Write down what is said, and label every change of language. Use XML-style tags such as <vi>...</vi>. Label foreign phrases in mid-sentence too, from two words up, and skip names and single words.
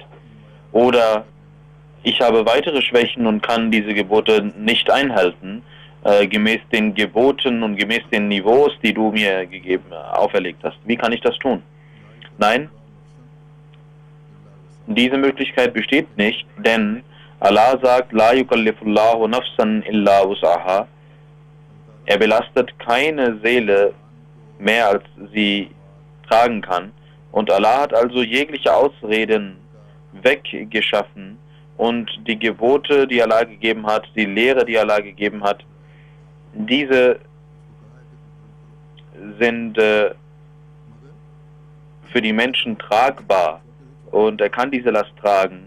<de>Oder ich habe weitere Schwächen und kann diese Gebote nicht einhalten, gemäß den Geboten und gemäß den Niveaus, die du mir auferlegt hast. Wie kann ich das tun? Nein, diese Möglichkeit besteht nicht, denn Allah sagt,</de> <ar>لا يكلف الله نفسا إلا وسعها.</ar> <de>Er belastet keine Seele mehr, als sie tragen kann. Und Allah hat also jegliche Ausreden weggeschaffen und die Gebote, die Allah gegeben hat, die Lehre, die Allah gegeben hat, diese sind für die Menschen tragbar und er kann diese Last tragen.</de>